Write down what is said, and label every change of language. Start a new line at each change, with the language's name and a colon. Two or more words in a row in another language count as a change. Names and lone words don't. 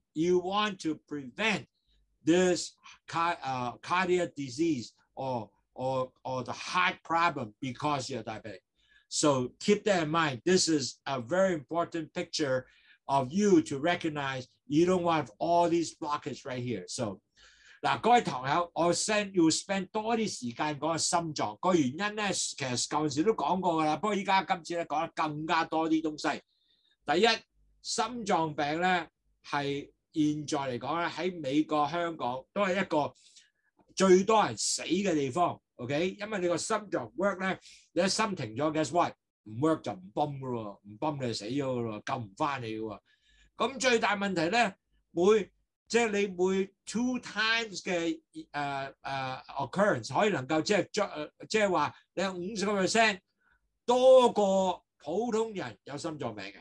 English: You want to prevent this cardiac disease or the heart problem because you're diabetic. So keep that in mind. This is a very important picture of you to recognize you don't want all these blockage right here.
Cantonese: So 嗱，各位堂友，我要 spend 多啲時間講心臟個原因咧，其實舊陣時都講過㗎啦，不過依家今次咧講得更加多啲東西。第一，心臟病咧係現在嚟講咧喺美國、香港都係一個最多人死嘅地方。OK， 因為你個心臟 work 咧，你一心停咗 ，
English: guess what？
Cantonese: 唔 work 就唔泵㗎喎，唔泵你就死咗㗎喎，救唔翻你㗎喎。咁最大問題咧，即係你每 2 times 嘅occurrence 可以能夠即係話你有50% 多過普通人有心臟病嘅。